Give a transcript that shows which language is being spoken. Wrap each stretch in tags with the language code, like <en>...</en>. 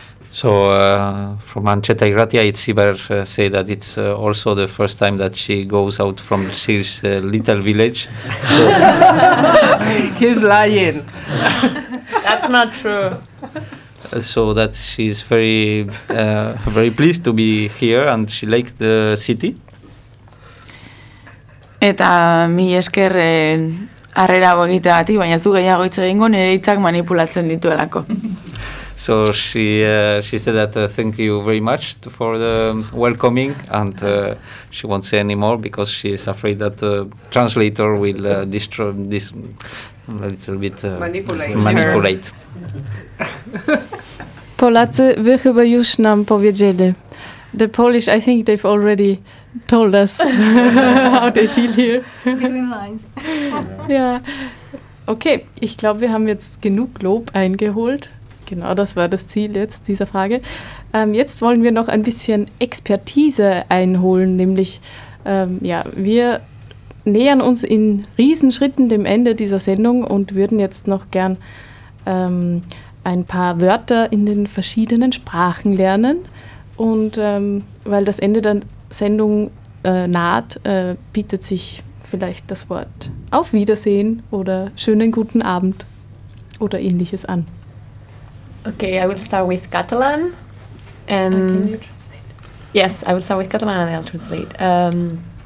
<en>So, from Ancheta Igratia, it's Iber say that it's also the first time that she goes out from Sir's little village. He's lying. That's not true. So that she's very, very pleased to be here, and she liked the city.</en> <eu>Eta mi esker harrera egiteagatik, baina ez du gehiago hitz egingo, nire hitzak manipulatzen dituelako.</eu> <en>So she said that thank you very much for the welcoming, and she won't say any more because she is afraid that the translator will destroy this a little bit manipulate.</en> <pl>Polacy, wy chyba już nam powiedzieli.</pl> <en>The Polish, I think they've already told us how they feel here. Between lines. Yeah.</en> <de>Okay, ich glaube, wir haben jetzt genug Lob eingeholt. Genau, das war das Ziel jetzt dieser Frage. Jetzt wollen wir noch ein bisschen Expertise einholen, nämlich wir nähern uns in Riesenschritten dem Ende dieser Sendung und würden jetzt noch gern ein paar Wörter in den verschiedenen Sprachen lernen. Und weil das Ende der Sendung naht, bietet sich vielleicht das Wort Auf Wiedersehen oder schönen guten Abend oder ähnliches an.</de> <en>Okay, I will start with Catalan. And can you translate? Yes, I will start with Catalan and I'll translate.</en>